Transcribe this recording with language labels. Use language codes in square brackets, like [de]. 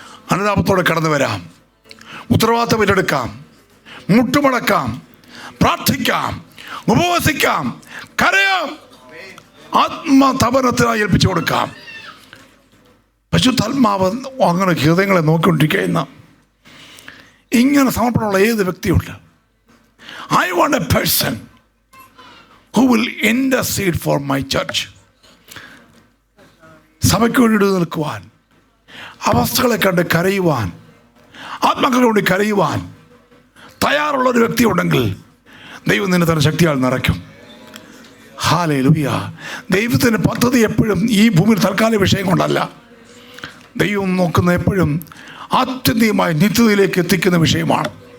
[ml] അനുതാപത്തോടെ കടന്നു വരാം. ഉത്തരവാദിത്തം ഏറ്റെടുക്കാം. മുട്ടുമടക്കാം. പ്രാർത്ഥിക്കാം. ഉപവസിക്കാം. കരയാം. ആത്മതപനത്തിനായി ഏൽപ്പിച്ചു കൊടുക്കാം. പരിശുദ്ധാത്മാവ് അങ്ങനെ ഹൃദയങ്ങളെ നോക്കിക്കൊണ്ടിരിക്കുന്ന ഇങ്ങനെ സമർപ്പണമുള്ള ഏത് വ്യക്തിയുണ്ട്? [en] I want a person who will intercede for my church. [ml] സഭയ്ക്ക് വേണ്ടി നിൽക്കുവാൻ, അവസ്ഥകളെ കണ്ട് കരയുവാൻ, ആത്മാക്കളെ കൊണ്ട് കരയുവാൻ തയ്യാറുള്ളൊരു വ്യക്തി ഉണ്ടെങ്കിൽ ദൈവം നിന്നെ തന്നെ ശക്തിയാൽ നിറയ്ക്കും. ഹല്ലേലൂയ. ദൈവത്തിൻ്റെ പദ്ധതി എപ്പോഴും ഈ ഭൂമിയിൽ തൽക്കാലിക വിഷയം കൊണ്ടല്ല. ദൈവം നോക്കുന്ന എപ്പോഴും ആത്യന്തികമായി നിത്യതയിലേക്ക് എത്തിക്കുന്ന വിഷയമാണ്.